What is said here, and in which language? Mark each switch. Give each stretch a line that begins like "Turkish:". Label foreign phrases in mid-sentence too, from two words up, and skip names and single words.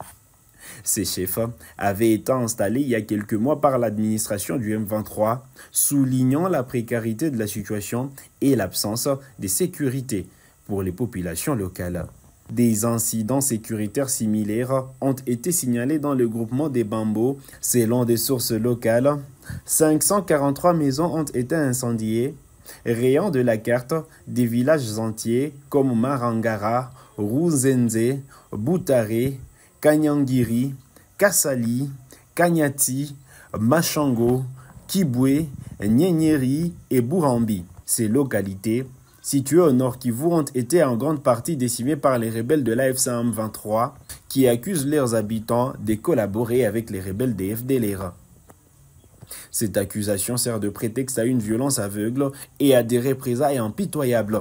French: Ces chefs avaient été installés il y a quelques mois par l'administration du M23, soulignant la précarité de la situation et l'absence de sécurité pour les populations locales. Des incidents sécuritaires similaires ont été signalés dans le groupement des Bambos. Selon des sources locales, 543 maisons ont été incendiées, rayant de la carte des villages entiers comme Marangara, Ruzenze, Butare, Kanyangiri, Kasali, Kanyati, Machango, Kibwe, Nyenyeri et Burambi. Ces localités, situées au nord Kivu, ont été en grande partie décimées par les rebelles de l'AFC M23 qui accusent leurs habitants de collaborer avec les rebelles des FDLR. Cette accusation sert de prétexte à une violence aveugle et à des représailles impitoyables.